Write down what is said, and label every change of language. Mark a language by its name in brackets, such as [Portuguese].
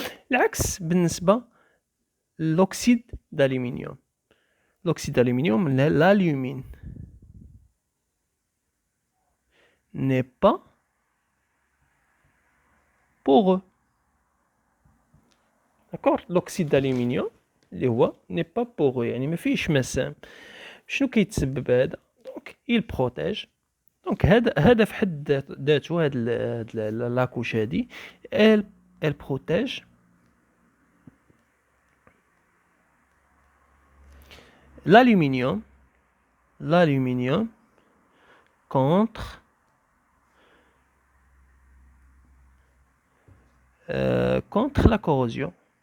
[Arabic] العكس بالنسبة l'oxyde d'aluminium. [French] L'oxyde d'aluminium, l'alumine, n'est pas poreux. D'accord? L'oxyde d'aluminium اللي هو n'est pas poreux [Arabic] يعني ما فيهش مسام. شنو كيتسبب هذا؟ دونك il protège. دونك هذا في حد ذاته هاد لاكوش هادي [French] elle protège l'aluminium contre contre la corrosion.